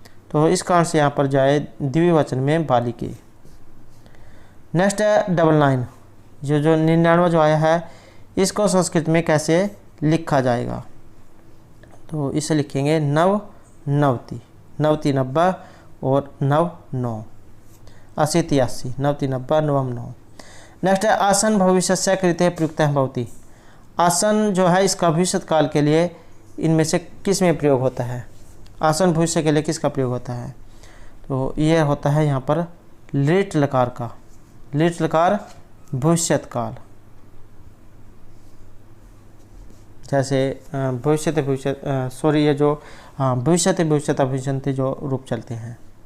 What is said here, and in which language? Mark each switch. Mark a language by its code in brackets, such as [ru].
[hi] तो इस कारण से यहाँ पर जाए द्विवचन में बालिके। नेक्स्ट है 99, जो 99 जो आया है इसको संस्कृत में कैसे लिखा जाएगा? तो इसे लिखेंगे नव नवति, नवति 90 और नव 9, 80 83, नवति 90 नवम 9। नेक्स्ट है [sa] आसन भविष्यस्य कृते प्रयुक्तः भवति। [hi] आसन जो है इसका भविष्य काल के लिए इनमें से किस में प्रयोग होता है? आसन भविष्य के लिए किसका प्रयोग होता है? तो ये होता है यहाँ पर लिट लकार का, लिट लकार भविष्यत काल, जैसे भविष्यते भविष्य सॉरी ये जो भविष्यते भविष्यता भविष्यन्ते जो रूप चलते हैं।